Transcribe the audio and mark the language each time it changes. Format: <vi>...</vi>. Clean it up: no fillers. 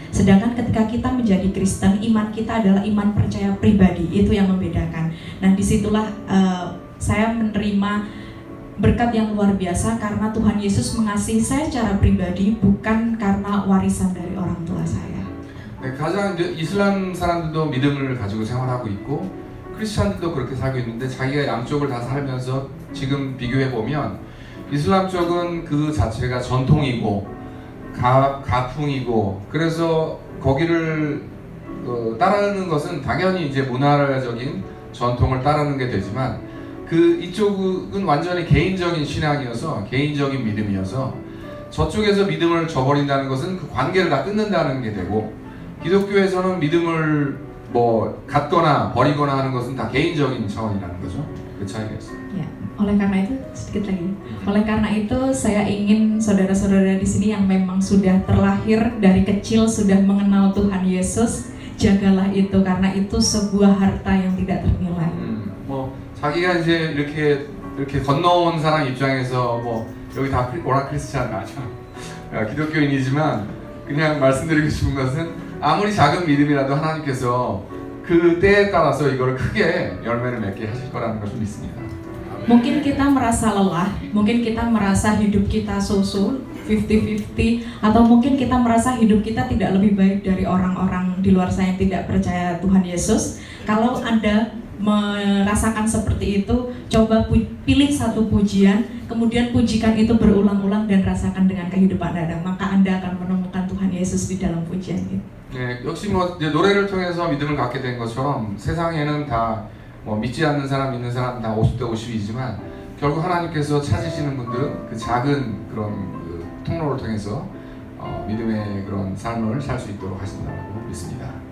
<id>Sedangkan ketika kita menjadi Kristen, iman kita adalah iman percaya pribadi, itu yang membedakan. Nah, disitulah saya menerima berkat yang luar biasa karena Tuhan Yesus mengasihi saya secara pribadi, bukan karena warisan dari orang tua saya.</id> <ko>네, 가장 이슬람 사람들도 믿음을 가지고 생활하고 있고 크리스천들도 그렇게 살고 있는데 자기가 양쪽을 다 살면서 지금 비교해 보면 이슬람 쪽은 그 자체가 전통이고 가풍이고 그래서 거기를 따르는 것은 당연히 이제 문화적인 전통을 따르는 게 되지만 이쪽은 완전히 개인적인 신앙이어서 개인적인 믿음이어서 저쪽에서 믿음을 저버린다는 것은 그 관계를 다 끊는다는 게 되고 기독교에서는 믿음을 갖거나 버리거나 하는 것은 다 개인적인 차원이라는 거죠. 그 차이가 있어요.</ko> <id>Ya, oleh karena itu sedikit lagi. Oleh karena itu saya ingin saudara-saudara di sini yang memang sudah terlahir dari kecil sudah mengenal Tuhan Yesus, jagalah itu karena itu sebuah harta yang tidak ternilai.</id> <ko>자기가 이제 이렇게 건너온 사람 입장에서 여기 다 오라 크리스찬 맞아. 기독교인이지만 그냥 말씀드리고 싶은 것은 아무리 작은 믿음이라도 하나님께서 그 때에 따라서 이걸 크게 열매를 맺게 하실 거라는 것을 믿습니다.</ko> <id>Mungkin kita merasa lelah, mungkin kita merasa hidup kita so-so, 50-50, atau mungkin kita merasa hidup kita tidak lebih baik dari orang-orang di luar sana yang tidak percaya Tuhan Yesus. Kalau Anda merasakan seperti itu, coba pilih satu pujian, kemudian pujikan itu berulang-ulang dan rasakan dengan kehidupan Anda, maka Anda akan menemukan Tuhan Yesus di dalam pujian itu.</id> <ko>네, 역시 이제 노래를 통해서 믿음을 갖게 된 것처럼 세상에는 다 믿지 않는 사람, 믿는 사람 다 50대 50이지만 결국 하나님께서 찾으시는 분들은 그 작은 그런 통로를 통해서 믿음의 그런 삶을 살 수 있도록 하신다고 믿습니다.</ko>